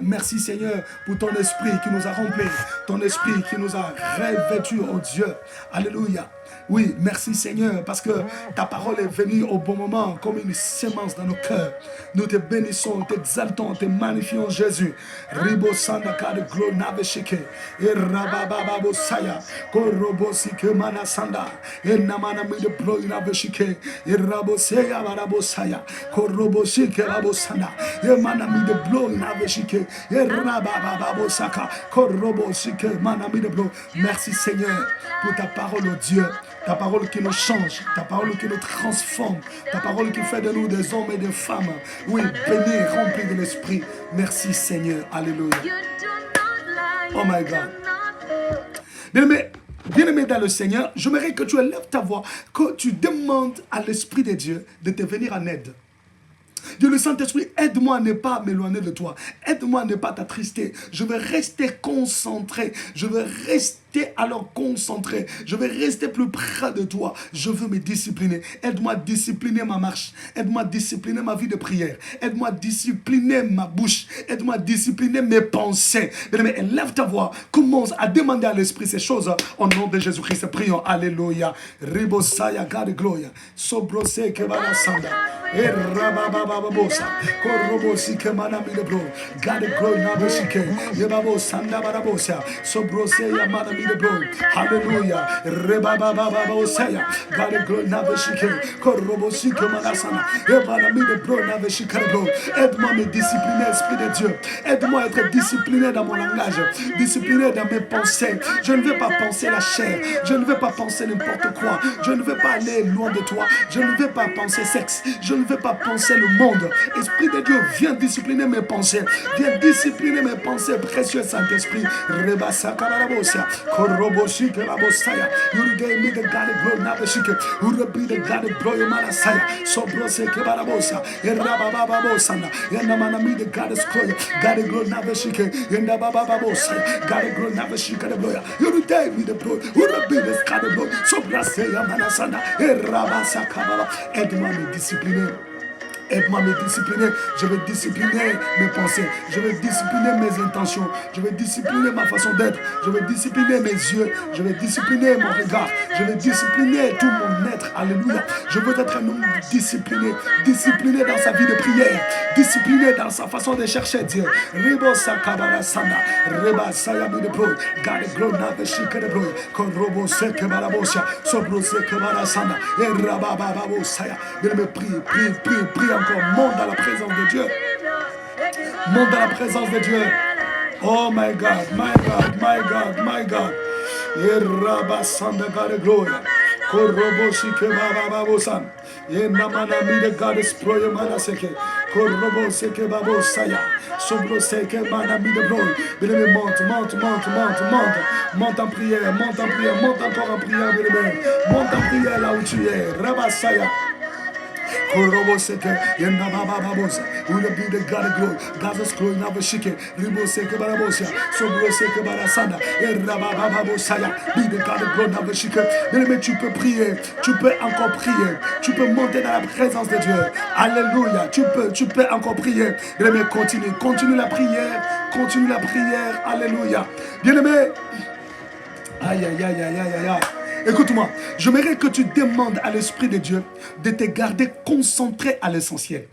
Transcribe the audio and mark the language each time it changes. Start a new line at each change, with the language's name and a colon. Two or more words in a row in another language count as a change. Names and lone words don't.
French: Merci Seigneur pour ton esprit qui nous a remplis. Ton esprit qui nous a revêtus, oh Dieu. Alléluia. Oui, merci Seigneur, parce que ta parole est venue au bon moment, comme une sémence dans nos cœurs. Nous te bénissons, t'exaltons, te magnifions Jésus. Ribo sandaka de glo naveshike. Et rabababo saya. Korobo sike manasanda. Et namana mi de blo naveshike. Et rabo seya barabo saya. Korobo sike rabo sanda. Et manami de blo naveshike. Et rabababo saka. Korobo sike manami de blo. Merci Seigneur pour ta parole, oh Dieu. Ta parole qui nous change, ta parole qui nous transforme, ta parole qui fait de nous des hommes et des femmes, oui, bénis, remplis de l'esprit. Merci Seigneur, alléluia.
English: Oh my God.
French: Bien-aimé dans le Seigneur, j'aimerais que tu élèves ta voix, que tu demandes à l'Esprit de Dieu de te venir en aide. Dieu le Saint-Esprit, aide-moi à ne pas m'éloigner de toi. Aide-moi à ne pas t'attrister. Je vais rester concentré. Je vais rester alors concentré. Je vais rester plus près de toi. Je veux me discipliner. Aide-moi à discipliner ma marche. Aide-moi à discipliner ma vie de prière. Aide-moi à discipliner ma bouche. Aide-moi à discipliner mes pensées. Bien-aimé, élève ta voix. Commence à demander à l'Esprit ces choses. Au nom de Jésus-Christ, prions. Alléluia. Ribosaya, God gloria. Sobrose kebala sanda. Et rababababosa. Korobosi kemana mi de bro.
English: God glory na bosike. Yebabo sanda barabosa. Sobrose yamana mi de bro. Hallelujah. Rebababababosaya. God glory na bosike. Korobosi kemana sanda. Yebana mi de bro na bosike bro.
French: Aide-moi à me discipliner, Esprit de Dieu. Aide-moi à être discipliné dans mon langage. Discipliné dans mes pensées. Je ne vais pas penser la chair. Je ne vais pas penser n'importe quoi. Je ne vais pas aller loin de toi. Je ne vais pas penser sexe. Je ne vais pas penser le monde. Esprit de Dieu, viens discipliner mes pensées. Viens discipliner mes pensées, précieux Saint-Esprit. Rebasa kabarabosa. Koroboshi kerabosaya.
English: You gave me the God of glory, nabeshike. You be the God of glory, manasaya. Sobrose kebarabosa. Erababababosana. Yenamanami the God of glory. God of glory, nabeshike. Yendababababosa. God of glory, nabeshike the glory. You gave me the glory. You be the God of glory. Sobrase yamanasana. Erabasa kababa.
French: Aide-moi à me discipliner. Aide-moi à me discipliner. Je vais discipliner mes pensées. Je vais discipliner mes intentions. Je vais discipliner ma façon d'être. Je vais discipliner mes yeux. Je vais discipliner mon regard. Je vais discipliner tout mon être. Alléluia. Je veux être un homme discipliné. Discipliné dans sa vie de prière. Discipliné dans sa façon de chercher Dieu. Ribo sakabara sanda. Reba sayami de bro. Gade glona de shika de bro. Kon robo seke barabosa. Sobro seke barasanda. Et rabababo saya. Mais me prie encore. Monte dans la présence de Dieu. Monte dans la présence de Dieu.
English: Oh my God, my God, my God, my God. Yerabasanda God gloria. Koroboshi kebababosan. Yenamana mi de God is proye manaseke. Korobose kebabosaya. Sobrose kebana mi de glory.
French: Bien-aimé, monte. Monte en prière, monte encore en prière, bien-aimé. Monte en prière là où tu es. Rabasaya. Koroboseke, Yendabababosa,
English: will be the God of glory, God's glory, never shake, Riboseke Barabosia, Sobroseke Barasanda, Rabababosaya, be the God of glory, never shake.
French: Mais tu peux prier, tu peux encore prier, tu peux monter dans la présence de Dieu. Alléluia, tu peux encore prier. Bien-aimé, continue la prière, Alléluia. Bien-aimé, aïe. Écoute-moi, j'aimerais que tu demandes à l'Esprit de Dieu de te garder concentré à l'essentiel.